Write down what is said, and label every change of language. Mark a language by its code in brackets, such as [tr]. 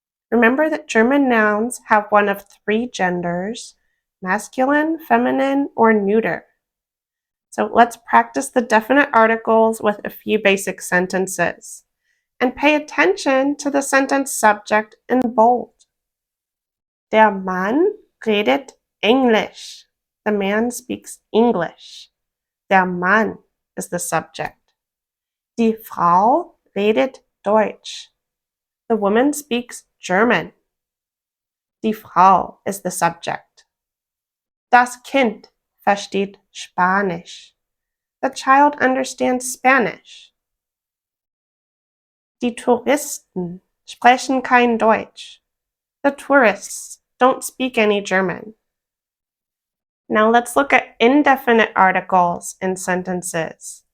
[en] Remember that German nouns have one of 3 genders, masculine, feminine, or neuter. So let's practice the definite articles with a few basic sentences. And pay attention to the sentence subject in bold. [de] Der Mann redet Englisch. [en] The man speaks English. [de] Der Mann [en] is the subject. [de] Die Frau redet Deutsch. [en] The woman speaks German. [de] Die Frau [en] is the subject. [de] Das Kind versteht Spanisch. [en] The child understands Spanish. [de] Die Touristen sprechen kein Deutsch. [en] The tourists don't speak any German. Now let's look at indefinite articles in sentences.